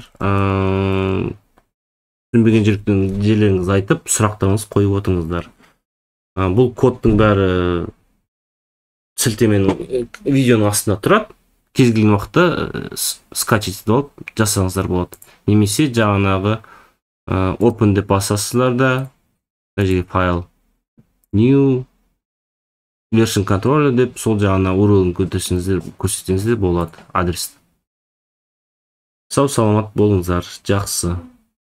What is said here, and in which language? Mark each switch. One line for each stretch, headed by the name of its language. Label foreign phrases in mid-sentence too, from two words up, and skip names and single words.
Kazakh: Түсінбеген жерлеріңізді айтып, сұрақтарыңыз қойып отырыңыздар. Бұл кодтың бәрі сілтеменің видеоның астында тұрады. Кез келген уақытта скачать етіп жасаңыздар болады. Немесе жаңағы open деп басасыздар да, мына жерге файл
English: new version controller
Kazakh: деп сол жағына URL-ын көрсетсеңіздер болады, адрес. Сау саламат болыңыздар, жақсы.